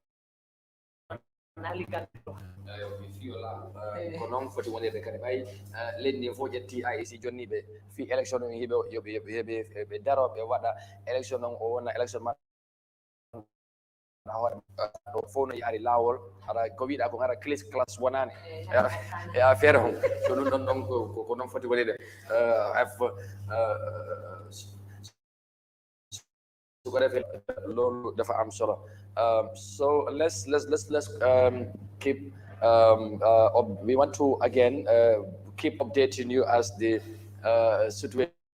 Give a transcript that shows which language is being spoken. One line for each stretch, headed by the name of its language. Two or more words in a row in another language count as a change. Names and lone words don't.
Fula: ko noon foti wonirde kadi ɓay lenni fof ƴetti IEC jonni ɓe fi élection on hiɓe yoɓe daro ɓe waɗa élection on o wona élection ma hoore ɗo fof no yaari laawol aɗa ko wiɗa ko gara class wonani e affaire on so ɗum ɗon ɗon ko noon foti wonirde
Wolof: loolu dafa am solo
English: so let's keep we want to again keep updating you as the situation